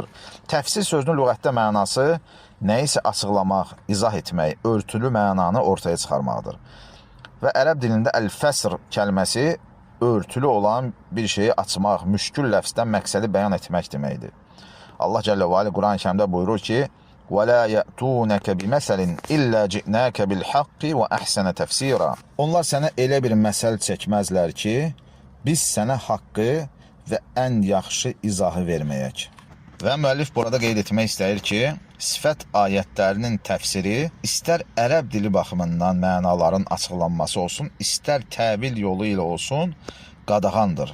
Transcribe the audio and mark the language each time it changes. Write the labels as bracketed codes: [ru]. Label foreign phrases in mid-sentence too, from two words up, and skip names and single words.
[az] Təfsir sözünün lüğətdə mənası nəyisə açıqlamaq, izah etmək, örtülü mənanı ortaya çıxarmaqdır. Və ərəb dilində əl-fəsr kəlməsi örtülü olan bir şeyi açmaq, müşkül ləfzdən məqsədi bəyan etmək deməkdir. Allah [ar] جل وعلا [az] Quran-ı Kərimdə buyurur ki, [ar] وَلَا يَأْتُونَكَ بِمَسَلٍ إِلَّا جِئْنَاكَ بِالْحَقِّ وَأَحْسَنَ تَفْسِيرًا. [az] Onlar sənə elə bir məsəl çəkməzlər ki, biz sənə haqqı və ən yaxşı izahı verməyək. Və müəllif burada qeyd etmək istəyir ki, sifət ayətlərinin təfsiri istər ərəb dili baxımından mənaların açıqlanması olsun, istər təvil yolu ilə olsun, qadağandır.